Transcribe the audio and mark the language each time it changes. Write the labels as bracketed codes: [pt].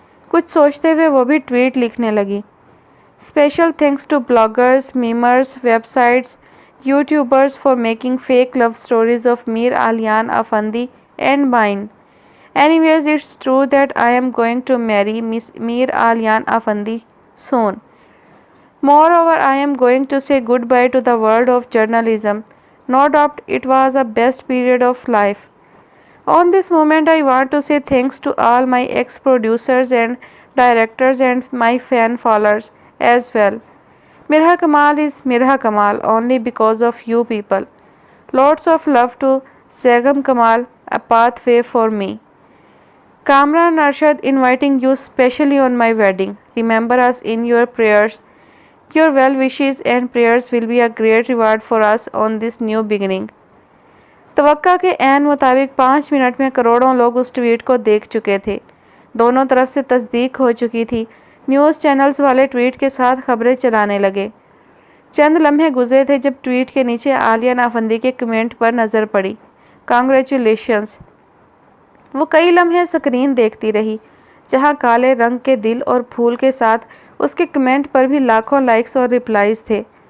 [ur] کچھ سوچتے ہوئے وہ بھی ٹویٹ لکھنے لگی۔ [en] Special thanks to bloggers, memers, web sites, youtubers for making fake love stories of Mir Alian Afandi and mine. Anyways, it's true that I am going to marry Miss Mir Alian Afandi soon. Moreover, I am going to say goodbye to the world of journalism. No doubt it was a best period of life. On this moment, I want to say thanks to all my ex-producers and directors and my fan followers as well. Mirha Kamal is Mirha Kamal only because of you people. Lots of love to Zegam Kamal, a pathway for me. Kamran Arshad inviting you specially on my wedding. Remember us in your prayers. Your well wishes and prayers will be a great reward for us on this new beginning. [ur] توقع کے عین مطابق 5 minute میں کروڑوں لوگ اس tweet کو دیکھ چکے تھے۔ دونوں طرف سے تصدیق ہو چکی تھی۔ نیوز چینلز والے ٹویٹ کے ساتھ خبریں چلانے لگے۔ چند لمحے گزرے تھے جب ٹویٹ کے نیچے آلیان افندی کے کمنٹ پر نظر پڑی، کانگریچولیشنز۔ وہ کئی لمحے سکرین دیکھتی رہی جہاں کالے رنگ کے دل اور پھول کے ساتھ اس کے کمنٹ پر بھی لاکھوں لائکس اور ریپلائز تھے۔